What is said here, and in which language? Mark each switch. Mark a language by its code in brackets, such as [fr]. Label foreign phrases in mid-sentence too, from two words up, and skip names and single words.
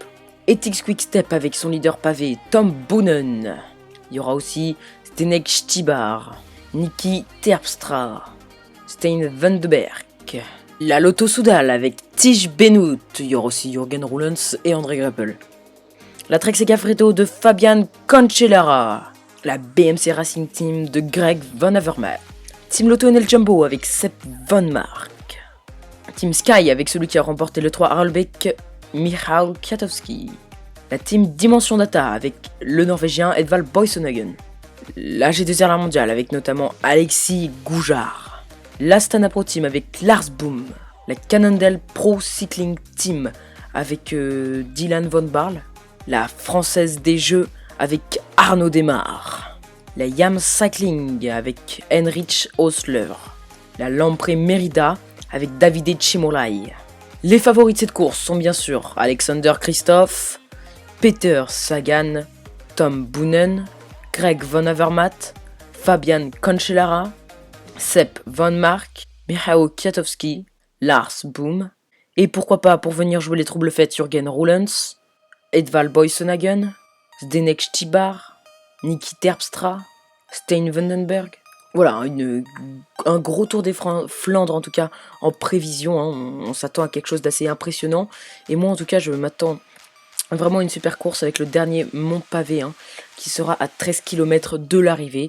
[fr] Ethics Quick-Step avec son leader pavé, Tom Boonen. Il y aura aussi Zdeněk Štýbar, Niki Terpstra, Stijn van den Berg. La Lotto Soudal avec Tige Benoot. Il y aura aussi Jürgen Roelens et André Greipel. La Trek Segafredo de Fabian Cancellara. La BMC Racing Team de Greg Van Avermaet. Team Lotto NL Jumbo avec Sepp Van Mark. Team Sky avec celui qui a remporté le 3 Harelbeke, Michał Kwiatkowski. La team Dimension Data avec le Norvégien Edvald Boasson. La G2R mondiale avec notamment Alexis Goujard. L'Astana Pro Team avec Lars Boom. La Cannondale Pro Cycling Team avec Dylan Von Barle. La Française des Jeux avec Arnaud Desmar. La Yam Cycling avec Heinrich Osler. La Lampre Merida avec Davide Cimolai. Les favoris de cette course sont bien sûr Alexander Kristoff, Peter Sagan, Tom Boonen, Greg Van Avermaet, Fabian Cancellara, Sepp Van Mark, Michał Kwiatkowski, Lars Boom, et pourquoi pas pour venir jouer les troubles fêtes Jürgen Roelens, Edvald Boasson, Zdeněk Štýbar, Niki Terpstra, Stijn van den Berg. Voilà, un gros Tour des Flandres en tout cas en prévision, on s'attend à quelque chose d'assez impressionnant, et moi en tout cas je m'attends vraiment une super course avec le dernier mont pavé qui sera à 13 km de l'arrivée.